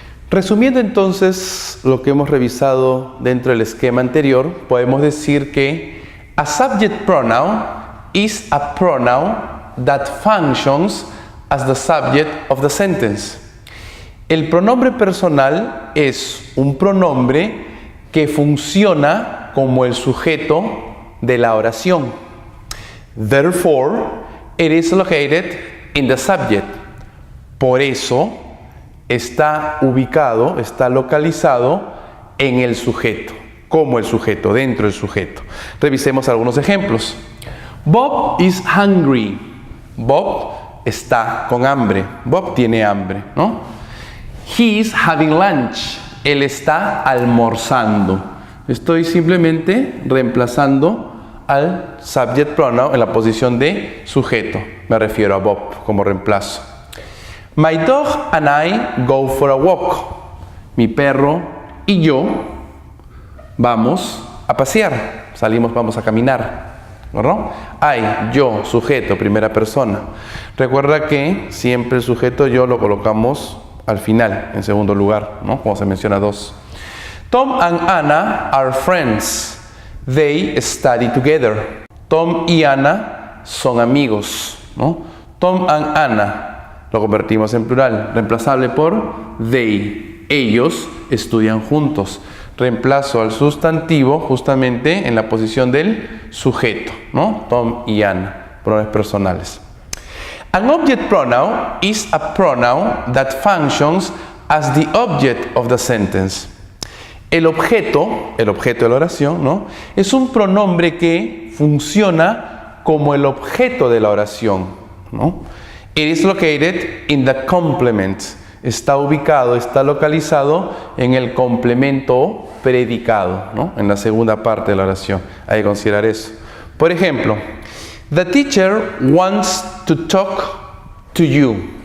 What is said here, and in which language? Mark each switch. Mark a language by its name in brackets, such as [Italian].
[Spanish] Resumiendo entonces lo que hemos revisado dentro del esquema anterior, podemos decir que [English] a subject pronoun is a pronoun that functions as the subject of the sentence. [Spanish] El pronombre personal es un pronombre que funciona como el sujeto de la oración. [English] Therefore, it is located in the subject. [Spanish] Por eso, está ubicado, está localizado en el sujeto, como el sujeto, dentro del sujeto. Revisemos algunos ejemplos. [English] Bob is hungry. [Spanish] Bob está con hambre. Bob tiene hambre, ¿no? [English] He is having lunch. [Spanish] Él está almorzando. Estoy simplemente reemplazando al subject pronoun en la posición de sujeto. Me refiero a Bob como reemplazo. [English] My dog and I go for a walk. [Spanish] Mi perro y yo vamos a pasear. Salimos, vamos a caminar, ¿no? I, yo, sujeto, primera persona. Recuerda que siempre el sujeto yo lo colocamos al final, en segundo lugar, ¿no? Como se menciona dos. [English] Tom and Anna are friends. They study together. [Spanish] Tom y Anna son amigos, ¿no? [English] Tom and Anna. [Spanish] Lo convertimos en plural, reemplazable por they. Ellos estudian juntos. Reemplazo al sustantivo justamente en la posición del sujeto, ¿no? Tom y Anna, pronombres personales. [English] An object pronoun is a pronoun that functions as the object of the sentence. [Spanish] El objeto de la oración, ¿no? Es un pronombre que funciona como el objeto de la oración, ¿no? [English] It is located in the complement. [Spanish] Está ubicado, está localizado en el complemento predicado, ¿no? En la segunda parte de la oración. Hay que considerar eso. Por ejemplo, [English] the teacher wants to talk to you.